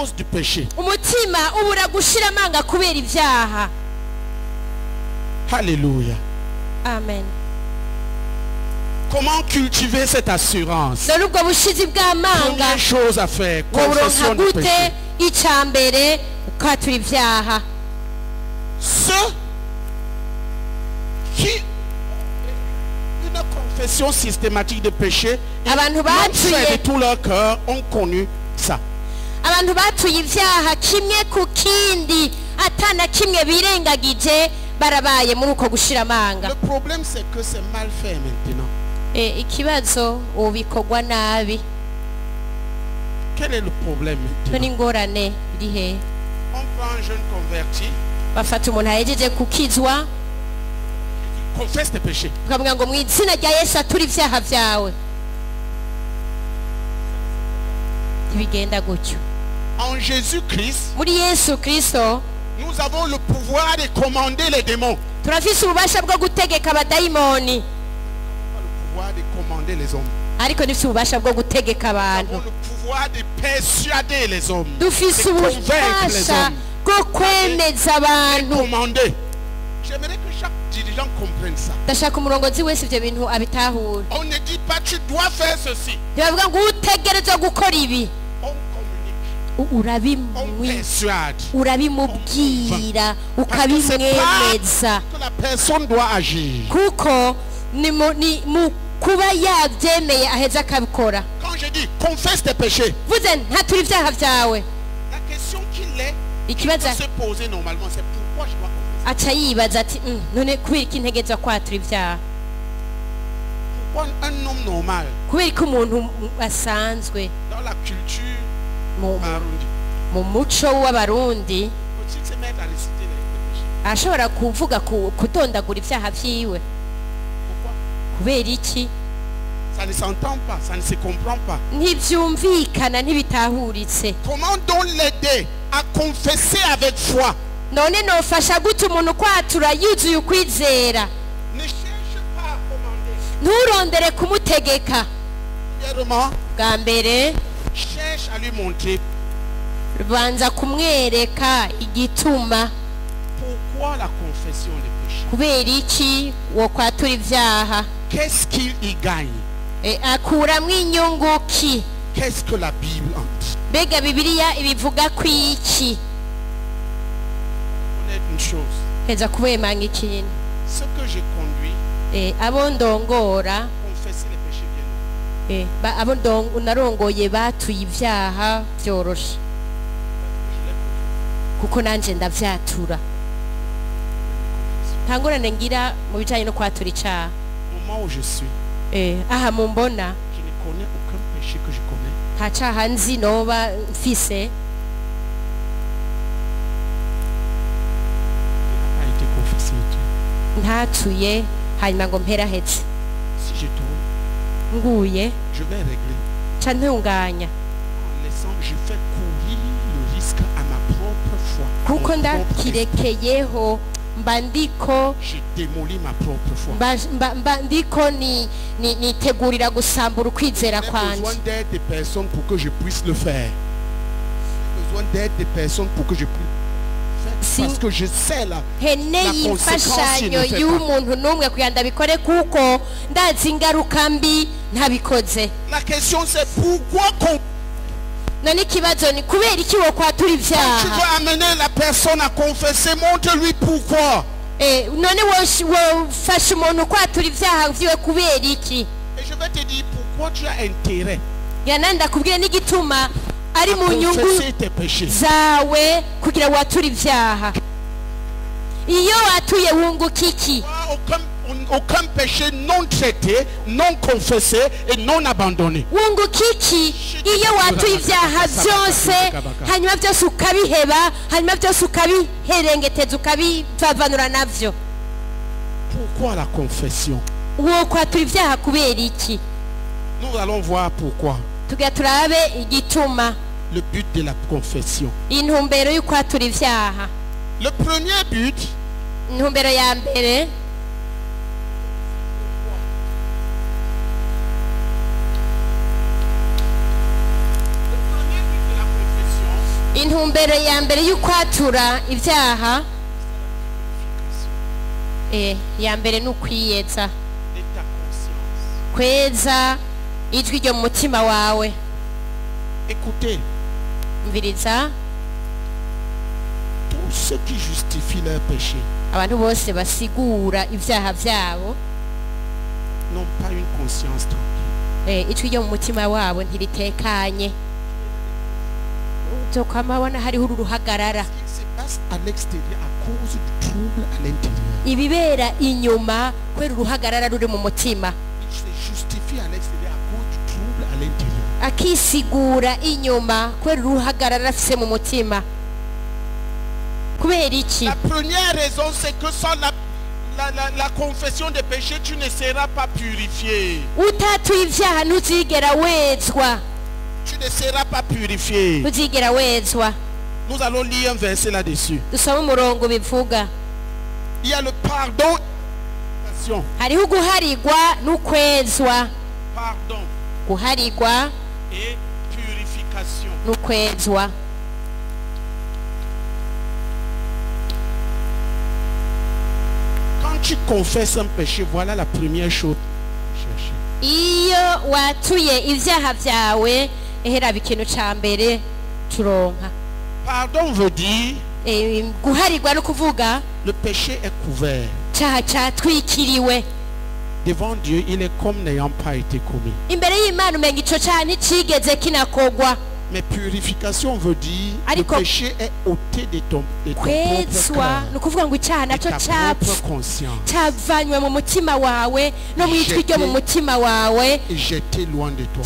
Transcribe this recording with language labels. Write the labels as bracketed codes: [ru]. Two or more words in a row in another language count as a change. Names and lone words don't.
[fr] péché. [rn] umutima ubura gushira amanga kubera ivyaha. [fr] Alléluia. Amen. Comment cultiver cette assurance? [rn] None ubwo bushizi bw'amanga [fr] Première chose à faire, confession [rn] woburonka [fr] de [rn] gute? [fr] péché. [rn] Icambere ukatura ivyaha. [fr] Ceux qui une confession systématique de péché, [rn] Abantu [fr] l'ont fait [rn] batuye [fr] de tout leur cœur, ont connu ça. [rn] abantu batuye ivyaha kimwe ku kindi atana kimwe birengagije barabaye muri uko gushira amanga. [fr] Le problème c'est que c'est mal fait maintenant. [rn] Ikibazo ubikorwa nabi. [fr] Quel est le problème [rn] Toni [fr] maintenant? [rn] ngorane irihe? [fr] On prend un jeune converti, [rn] Bafata umuntu ahejeje kukizwa [fr] confesse tes péchés. [rn] ukavuga ngo mu izina rya Yesu atura ivyaha vyawe. Ibigenda gutyo. [fr] En Jésus-Christ, [rn] Muri Yesu Kristo [fr] nous avons le pouvoir de commander les démons. [rn] turafise ububasha bwo gutegeka abadayimoni, [fr] Pas le pouvoir de commander les hommes. [rn] ariko dufise ububasha bwo gutegeka [fr] Nous [rn] abantu. [fr] avons le pouvoir de persuader les hommes. [rn] Dufise [fr] De convaincre les [rn] ububasha [fr] hommes. [rn] bwo kwemeza abantu. [fr] Commander. J'aimerais que chaque dirigeant comprenne ça. [rn] Ndashaka umurongozi wese ivyo bintu abitahure. [fr] On ne dit pas tu dois faire ceci. [rn] Ntibavuga ngo utegerezwa gukora ibi. [fr] On communique. On [rn] Urabimwi [fr] persuade. [rn] urabimubwira [fr] Parce que c'est [rn] ukabimwemeza [fr] pas que la personne doit agir. [rn] kuko ni mu kuba yabyemeye aheza akabikora. [fr] Quand je dis confesse tes péchés, [rn] Vuze ntatura ivyaha vyawe, [fr] la question qu'il est [rn] ikibazo [fr] de se poser normalement, c'est pourquoi je dois confesser. [rn] aca yibaza ati none kubera iki ntegezwa kwatura ivyaha? [fr] Pourquoi un homme normal, [rn] Kubera ko umuntu asanzwe [fr] dans la culture [rn] mu marundi, mu muco w'abarundi [fr] peut-il se mettre à réciter les péchés? [rn] ashobora kuvuga kudondagura ivyaha vyiwe? [fr] Pourquoi? [rn] Kubera iki? [fr] Ça ne s'entend pas, ça ne se comprend pas. [rn] Ntivyumvikana, ntibitahuritse. [fr] Comment donc l'aider à confesser avec foi? [rn] None nofasha gute umuntu kwatura yuzuye ukwizera? [fr] Ne cherche pas à commander. [rn] Nturondere kumutegeka. [fr] Premièrement, [rn] Bwa mbere [fr] cherche à lui montrer [rn] banza kumwereka igituma, [fr] pourquoi la confession des péchés. [rn] kubera iki wo kwatura ivyaha. [fr] Qu'est-ce qu'il y gagne? [rn] Akuramwo inyungu ki? [fr] Qu'est-ce que la Bible en dit? [rn] Mbega Bibiliya ibivuga kwiki? [fr] Connaître une chose. [rn] Heza kubemanga ikintu. [fr] Ce que j'ai conduit, [rn] Abo ndongora, [fr] confesser les péchés bien. [rn] abo narongoye batuye ivyaha vyoroshe kuko nanje ndavyatura. Nta ngorane ngira mu bijanye no kwatura icaha. [fr] Au moment où je suis, [rn] Aha mumbona [fr] je ne connais aucun péché que je connais. [rn] nta caha nzi noba mfise [fr] Qui n'a pas été confessé. [rn] ntatuye hanyuma ngo mperaheze. [fr] Si je tourne, [rn] Nguye [fr] je vais régler. [rn] ca ntunganya [fr] En laissant, je fais courir le risque à ma propre foi. à mon [rn] kuko [fr] propre esprit. [rn] ndakirekeyeho mba ndiko [fr] Je démolis ma propre foi. [rn] mba ndiko nitegurira gusambura ukwizera [fr] J'ai [rn] kwanje. [fr] besoin d'aide des personnes pour que je puisse le faire. J'ai besoin d'aide des personnes pour que je puisse le Si- faire. Parce que je sais là. [rn] Nkeneye imfashanyo y'umuntu n'umwe kugira ndabikore kuko ndazi ingaruka mbi ntabikoze. [fr] La question c'est pourquoi quand [rn] None ikibazo ni kubera iki wo kwatura [fr] tu [rn] ivyaha? [fr] veux amener la personne à confesser, montre-lui pourquoi. [rn] None wofasha umuntu kwatura ivyaha vyiwe kubera iki? [fr] Et je vais te dire pourquoi tu as intérêt [rn] Yana ndakubwira n'igituma ari [fr] à [rn] mu nyungu [fr] confesser tes péchés. [rn] zawe kugira watura ivyaha. Iyo watuye wunguka iki? [fr] Aucun péché non traité, non confessé et non abandonné. [rn] Wunguka iki iyo watuye ivyaha vyose hanyuma vyose ukabiheba, hanyuma vyose ukabiherengeteza ukabivavanura navyo? [fr] Pourquoi la confession? [rn] Wo kwatura ivyaha kubera iki? [fr] Nous allons voir pourquoi. [rn] Tugira turabe igituma, [fr] Le but de la confession. [rn] intumbero y'ukwatura ivyaha. [fr] Le premier but, [rn] Intumbero ya mbere [fr] de la confession, [rn] intumbero ya mbere y'ukwatura ibyaha ya mbere ni ukwiyeza kweza ijwi ryo mu mutima wawe. [fr] Écoutez, [rn] mviriza, [fr] tous ceux qui justifient leur péché [rn] abantu bose basigura ibyaha byabo [fr] n'ont pas une conscience tranquille. [rn] ijwi ryo mu mutima wabo ntiritekanye, uzokwamabona hariho uruhagarara. [fr] Ce qui se passe à l'extérieur à cause du trouble à l'intérieur. [rn] ibibera inyuma kubera uruhagarara ruri mu mutima. [fr] Il se justifie à l'extérieur à cause du trouble à l'intérieur. [rn] akisigura inyuma kubera uruhagarara afise mu mutima. kubera iki? [fr] La première raison, c'est que sans la confession des péchés, tu ne seras pas purifié. [rn] utatuye ibyaha ntuzigera wezwa, [fr] Tu ne seras pas purifié. [rn] ntuzigera wezwa. [fr] Nous allons lire un verset là-dessus. [rn] dusome umurongo bivuga. [fr] Il y a le pardon. [rn] hariho guharigwa n'ukwezwa. [fr] Pardon [rn] guharigwa [fr] et purification. [rn] n'ukwezwa. [fr] Quand tu confesses un péché, voilà la première chose. [rn] iyo watuye ibyaha byawe ehera ikintu cya mbere turonka. [fr] Pardon veut dire [rn] guharigwa no kuvuga [fr] le péché est couvert. [rn] cyaha cyatwikiriwe. [fr] Devant Dieu, il est comme n'ayant pas été commis. [rn] imbere y'Imana umenga ico cyaha nticigeze kinakogwa. [fr] Mais purification veut dire le [rn] Ariko [fr] péché est ôté de ton propre [rn] kwezwa [fr] cœur, [rn] ni ukuvuga ngo icyaha [fr] de [rn] nacyo [fr] ta propre conscience, [rn] cyavanywe mu mutima wawe no mu ijwi ryo mu mutima wawe, [fr] et jeté loin de toi.